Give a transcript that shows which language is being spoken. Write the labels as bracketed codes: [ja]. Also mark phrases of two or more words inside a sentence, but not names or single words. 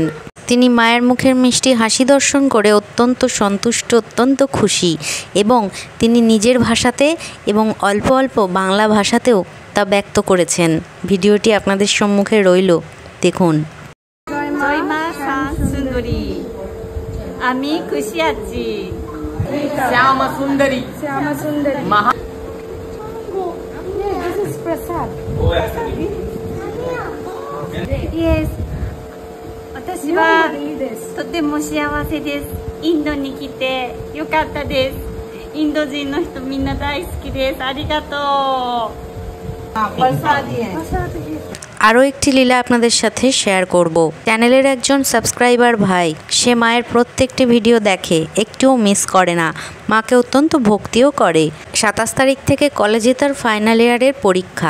[bn] তিনি মায়ের মুখের মিষ্টি হাসি দর্শন করে অত্যন্ত সন্তুষ্ট, অত্যন্ত খুশি এবং তিনি নিজের ভাষাতে এবং অল্প অল্প বাংলা ভাষাতেও তা ব্যক্ত করেছেন। ভিডিওটি আপনাদের সম্মুখে রইল, দেখুন। জয় মা শ্যামসুন্দরী, আমি খুশি আছি। শ্যামসুন্দরী, শ্যামসুন্দরী মহা [en] This is prasad. Yes. [ja] 私はとても幸せです。インドに来てよかったです。インド人の人みんな大好きです。ありがとう。 [bn] আরও একটি লীলা আপনাদের সাথে শেয়ার করব। চ্যানেলের একজন সাবস্ক্রাইবার ভাই, সে মায়ের প্রত্যেকটি ভিডিও দেখে, একটুও মিস করে না, মাকে অত্যন্ত ভক্তিও করে। 27 তারিখ থেকে কলেজে তার ফাইনাল ইয়ারের পরীক্ষা।